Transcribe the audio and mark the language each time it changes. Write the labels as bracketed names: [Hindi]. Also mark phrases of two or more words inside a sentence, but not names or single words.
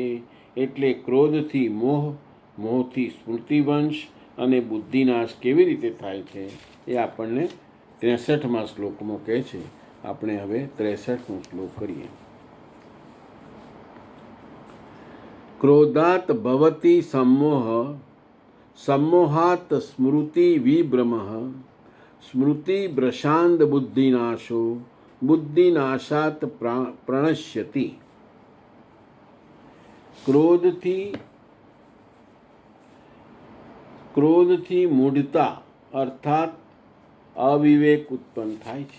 [Gujarati] એટલે ક્રોધથી મોહ, મોહથી સ્મૃતિવંશ અને બુદ્ધિનાશ કેવી રીતે થાય છે એ આપણને 63મા શ્લોકમાં કહે છે. આપણે હવે 63મો શ્લોક કરીએ. [Sanskrit] ક્રોધાત ભવતી सम्मोह, सम्मोहात् સ્મૃતિ વિભ્રમઃ, સ્મૃતિ ભ્રશાંત બુદ્ધિનાશો, બુદ્ધિનાશાત પ્રણશ્યતિ. [Gujarati] ક્રોધથી મૂઢતા અર્થાત અવિવેક ઉત્પન્ન થાય છે.